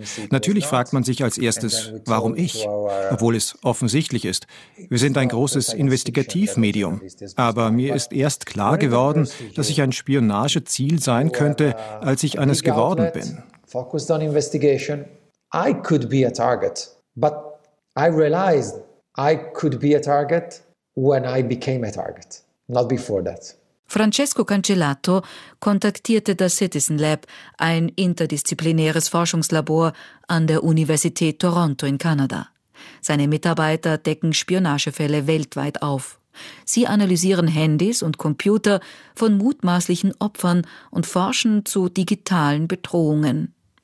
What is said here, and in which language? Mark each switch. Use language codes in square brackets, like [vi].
[de] Natürlich fragt man sich als erstes, warum ich? Obwohl es offensichtlich ist. Wir sind ein großes Investigativmedium. Aber mir ist erst klar geworden, dass ich ein Spionageziel sein könnte, als ich eines geworden bin. [en] Focused on investigation. I could be a target. But I realized I could be a target when I became a target. Not before that. [de] Francesco Cancellato kontaktierte das Citizen Lab, ein interdisziplinäres Forschungslabor an der Universität Toronto in Kanada. Seine Mitarbeiter decken Spionagefälle weltweit auf. Sie analysieren Handys und Computer von mutmaßlichen Opfern und forschen zu digitalen Bedrohungen.